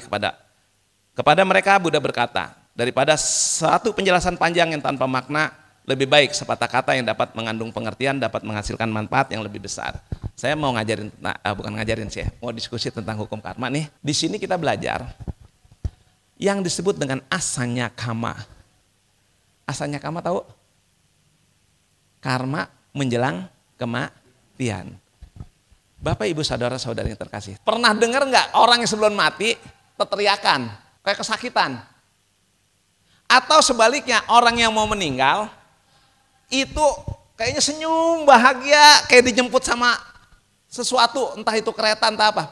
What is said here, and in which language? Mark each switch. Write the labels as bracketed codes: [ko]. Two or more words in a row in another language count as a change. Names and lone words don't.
[id] Kepada mereka Buddha berkata, daripada satu penjelasan panjang yang tanpa makna, lebih baik sepatah kata yang dapat mengandung pengertian dapat menghasilkan manfaat yang lebih besar. Saya mau mau diskusi tentang hukum karma nih. Di sini kita belajar yang disebut dengan [pi] asanya kama. Asanya kama [id] tahu? Karma menjelang kematian. Bapak ibu saudara-saudari yang terkasih, pernah dengar nggak orang yang sebelum mati teriakan kayak kesakitan? Atau sebaliknya orang yang mau meninggal itu kayaknya senyum bahagia kayak dijemput sama sesuatu, entah itu kereta entah apa.